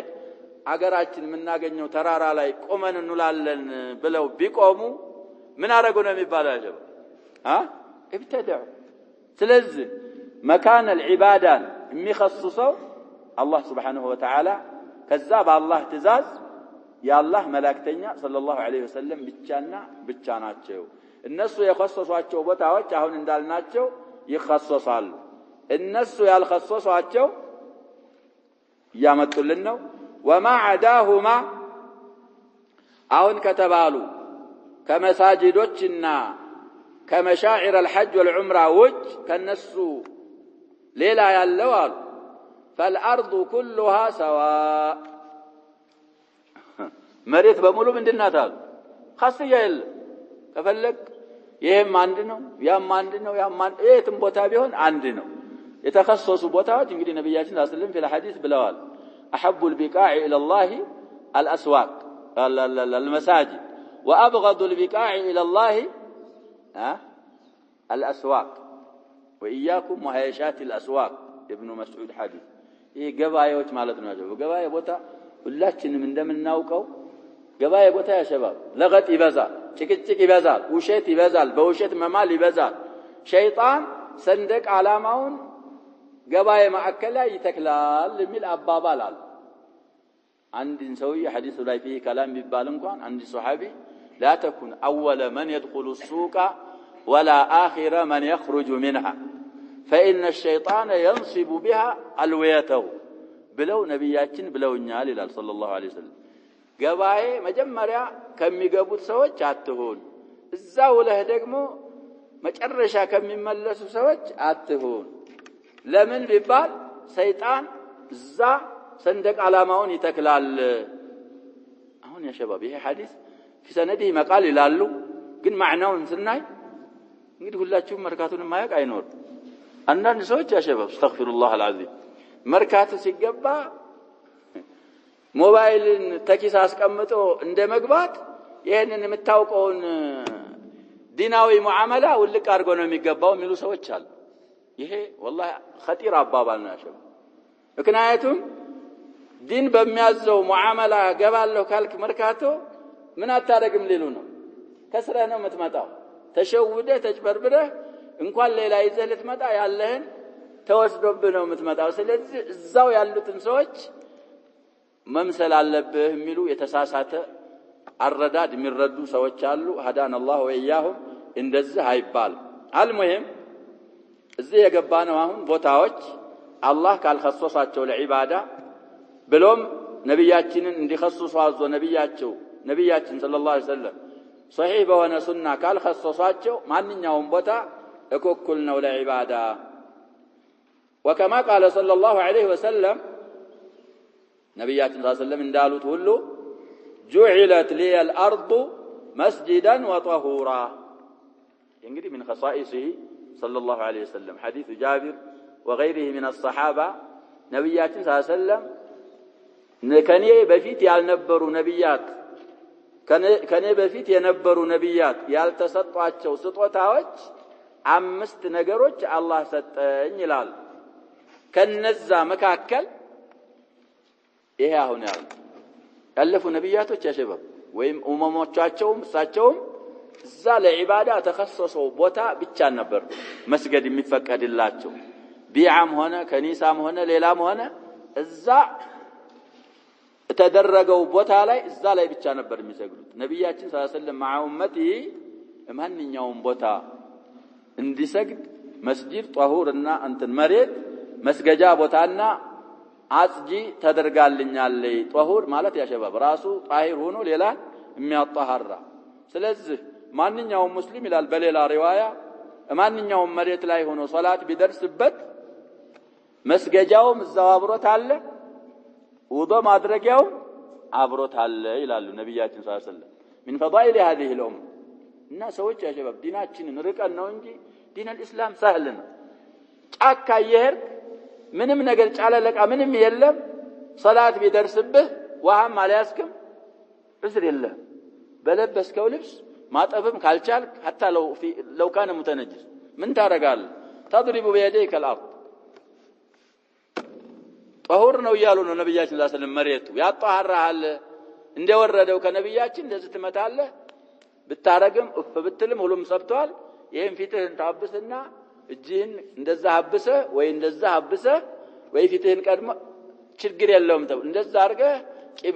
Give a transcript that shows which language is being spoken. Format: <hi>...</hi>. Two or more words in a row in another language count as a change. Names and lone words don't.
<am>አገራችን የምናገኘው ተራራ ላይ ቆመን እንውላለን ብለው ቢቆሙ ምን አረጉ ነው የሚባለው ያጀብ ابتدعوا ስለዚህ</am> <ar>مكان العبادة</ar> <am>የሚخصصው አላህ</am> <ar>سبحانه وتعالى</ar> <am>ከዛ በአላህ ትእዛዝ ያላህ መላእክተኛ</am> <ar>صلى الله عليه وسلم</ar> <am>ብቻና ብቻ ናቸው እነሱ የخصصዋቸው ቦታዎች አሁን እንዳልናቸው ይخصصாሉ እነሱ ያልخصصዋቸው ያመጡልን ነው</am> <ar>وما عداهما</ar> <am>አሁን ከተባሉ ከመሳጂዶችና ከመሻዒር</am> <ar>الحج والعمره</ar> <am>ወጅ ከነሱ ሌላ ያለው አሉ</am> <ar>فالارض كلها سواء</ar> <am>መሬት በሙሉ ምንድናታል خاصيه የለ ከፈለክ ይሄም አንድ ነው ያም አንድ ነው ያም የትም ቦታ ቢሆን አንድ ነው የተخصص ቦታዎች እንግዲህ ነብያችን</am> <ar>صلى الله عليه وسلم في الحديث</ar> <am>ብለዋል</am> <ar>احب البقاع الى الله الاسواق المساجد وابغض البقاع الى الله الاسواق واياكم وهيشات الاسواق ابن مسعود حديث</ar> <am>ይሄ ገባዮች ማለት ነው ያጀው ገባየ ቦታ ሁላችንም እንደምናውቀው ገባየ ቦታ ያሸባብ ለገጥ ይበዛል ጭቅጭቅ ይበዛል ውሸት ይበዛል በውሸት መማል ይበዛል ሸይጣን ሰንደቅ ዓላማውን ገባየ ማዕከል ላይ ይተክላል የሚል አባባል አለ አንድን ሰውዬ ሐዲሱ ላይ</am> <ar>فيه كلام</ar> <am>ቢባል እንኳን አንድ ሱሐቢ لا</am> <ar>تكن اول من يدخل السوق ولا اخر من يخرج منها فإن الشيطان ينصب بها الويته بلو</ar> <am>نبياتين بلوኛል ይላል</am> <ar>صلى الله عليه وسلم</ar> <am>ገባዬ መጀመሪያ ከሚገቡት ሰዎች አትሁን እዛው ለህ ደግሞ መጨረሻ ከሚመለሱ ሰዎች አትሁን ለምን ቢባል ሰይጣን እዛ ሰንደቅ ዓላማውን ይተክላል አሁን ያ ሸባብ ይሄ ሐዲስ</am> <ar>في سنده مقال</ar> <am>ይላሉ ግን ማዕናውን ስናይ እንግዲህ ሁላችሁም መርካቱን ማያቅ አይኖር አንዳንድ ሰዎች ያ ሸባብ</am> <ar>استغفرالله العظيم</ar> <am>መርካቱ ሲገባ ሞባይልን ተኪስ አስቀምጦ እንደመግባት ይሄንን የምታውቀውን ዲናዊ ሙዓመላ ውልቅ አድርጎ ነው የሚገባው የሚሉ ሰዎች አሉ ይሄ</am> <ar>والله خطير</ar> <am>አባባል ነው ያሸው ምክንያቱም ዲን በሚያዘው ሙዓመላ ገባለው ካልክ መርካቶ ምን አታረግም ሊሉ ነው ከስረህ ነው የምትመጣው ተሸውደ ተጭበርብረ እንኳን ሌላ ይዘህ ልትመጣ ያለህን ተወስዶብህ ነው የምትመጣው ስለዚህ እዛው ያሉትን ሰዎች መምሰል አለብህ የሚሉ የተሳሳተ አረዳድ የሚረዱ ሰዎች አሉ</am> <ar>هدانا الله واياهم</ar> <am>እንደዚህ አይባል አልሙሂም እዚህ የገባነው አሁን ቦታዎች አላህ ካልخصصاቸው ለዒባዳ ብሎም ነብያችንን እንዲخصص አዞ ነብያችን</am> <ar>صلى الله عليه وسلم</ar> <am>صحيح በሆነ ሱና ካልخصصاቸው ማንኛውም ቦታ እኩል ነው ለዒባዳ</am> <ar>وكما قال صلى الله عليه وسلم ነብያችን صلى الله عليه وسلم</ar> <am>እንዳሉት ሁሉ</am> <ar>جعلت لي الارض مسجدا وطهورا እንግዲህ من خصائصه صلى الله عليه وسلم حديث جابر وغيره من الصحابه ነብያችን ሰለላሁ عليه وسلم</ar> <am>ከኔ በፊት ያልነበሩ ነብያት ከኔ በፊት የነበሩ ነብያት ያልተሰጧቸው ስጦታዎች አምስት ነገሮች አላህ ሰጠኝ ይላል ከነዛ መካከል ይሄ አሁን ያለፉ ነብያቶች ያሸበብ ወይም ኡመሞቻቸውም እሳቸውም እዛ ለዒባዳ ተخصصው ቦታ ብቻ ነበር መስገድ የሚፈቀድላቸው ቢዓም ሆነ ከኒሳም ሆነ ሌላም ሆነ እዛ ተደረገው ቦታ ላይ እዛ ላይ ብቻ ነበር የሚሰግዱት ነብያችን</am> <ar>صلى الله عليه وسلم مع امته</ar> <am>ማንኛውም ቦታ እንዲሰግድ መስጂድ ጧሁርና እንትን መሬት መስገጃ ቦታና አጽጂ ተደርጋልኛለይ ጧሁር ማለት ያሸባብ ራሱ ጣሂር ሆኖ ሌላ የሚያጣሃራ ስለዚህ ማንኛውም ሙስሊም ይላል በሌላ ሪዋያ ማንኛውም መሬት ላይ ሆኖ ሶላት ቢደርስበት መስገጃውም እዛው አብሮት አለ ውዶ ማድረጊያው አብሮት አለ ይላሉ ነብያችን ሰለላሁ</am> <ar>عليه وسلم من فضائل هذه الامه</ar> <am>እና ሰዎች ያሸባብ ዲናችንን ርቀን ነው እንጂ ዲን</am> <ar>الاسلام سهل</ar> <am>ነው ጫካ ይሄድ ምንም ነገር ጫለለቃ ምንም የለም ሶላት ቢደርስብህ ውሃም አልያዝክም እዝር የለም በለበስከው ልብስ ማጠብም ካልቻልክ</am> <ar>حتى لو كان متنجس</ar> <am>ምን ታረጋለህ</am> <ar>تضرب بيديك الارض</ar> <am>طهور ነው ይያሉ ነው ነብያችን</am> <ar>صلى الله عليه وسلم</ar> <am>መሬቱ ያጣራሃል እንደወረደው ከነብያችን እንደዚህ ትመታለህ ብታረግም እፍ ብትልም ሁሉም ሰብቷል ይሄን ፊትህን ታብስና እጅህን እንደዛ አብሰ ወይ እንደዛ አብሰ ወይ ፊትህን ቀድሞ ችግር የለውም ተው እንደዛ አርገህ ቂብላ</am>